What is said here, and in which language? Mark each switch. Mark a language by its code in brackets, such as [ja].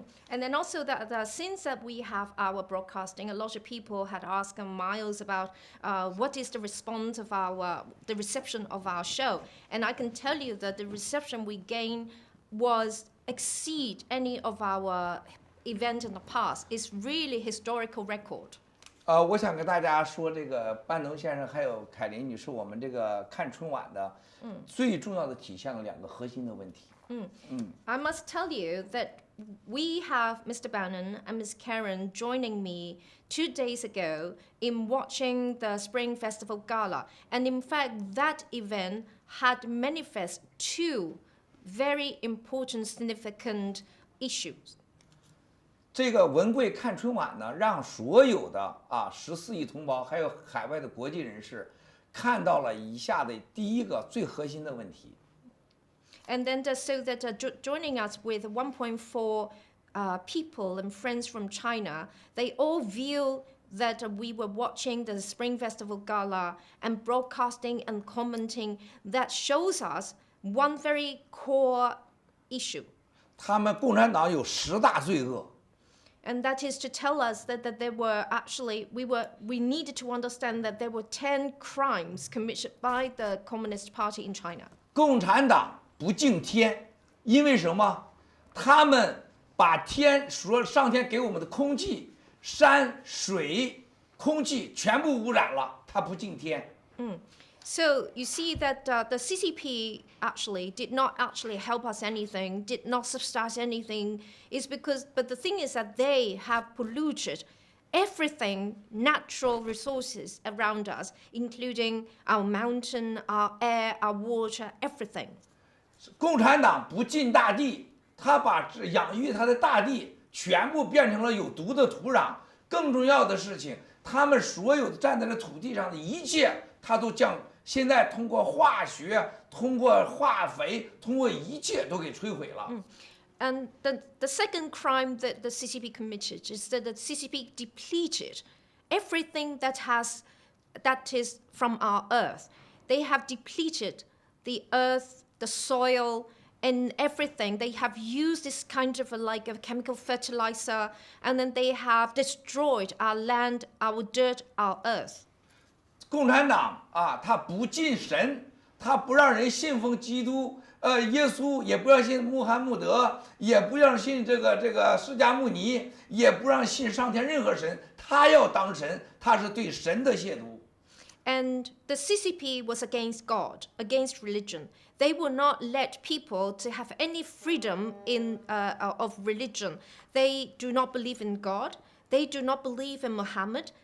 [en] And then also that since that we have our broadcasting, a lot of people had asked Miles about what is the response of the reception of our show, and I can tell you that the reception we gained was exceed any of our event in the past. Is really historical record. [zh] 我想跟大家说，这个班农先生还有凯琳女士，我们这个看春晚的最重要的体现了两个核心的问题。 [en] I must tell you that we have Mr. Bannon and Miss Karen joining me 2 days ago in watching the Spring Festival Gala, and in fact that event had manifest two very important, significant issues. [zh] 这个文贵看春晚呢，让所有的14亿同胞，还有海外的国际人士，看到了以下的第一个最核心的问题。 [en] And then so that joining us with 1.4 people and friends from China, they all view that we were watching the Spring Festival Gala and broadcasting and commenting that shows us one very core issue. [zh] 他们共产党有10大罪恶。 [en] And that is to tell us that there were actually, we needed to understand that there were 10 crimes committed by the Communist Party in China. [zh] 共产党不敬天，因为什么？他们把天说上天给我们的空气、山水、空气全部污染了，他不敬天。 [en] So you see that the CCP actually did not actually help us anything, did not subsidize anything, but the thing is that they have polluted everything, natural resources around us, including our mountain, our air, our water, everything. [zh] 共产党不敬大地，他把养育他的大地全部变成了有毒的土壤。更重要的事情，他们所有站在这土地上的一切，他都现在通过化学、通过化肥、通过一切都给摧毁了。 [en] And the second crime that the CCP committed is that the CCP depleted everything that is from our earth. They have depleted the earth, the soil, and everything. They have used this kind of like a chemical fertilizer, and then they have destroyed our land, our dirt, our earth. [zh] 共产党他不敬神，他不让人信奉基督，耶稣也不让信穆罕默德，也不让信这个释迦牟尼，也不让信上天任何神，他要当神，他是对神的亵渎。 [en] And the CCP was against God, against religion. They would not let people to have any freedom of religion. They do not believe in God. They do not believe in Muhammad.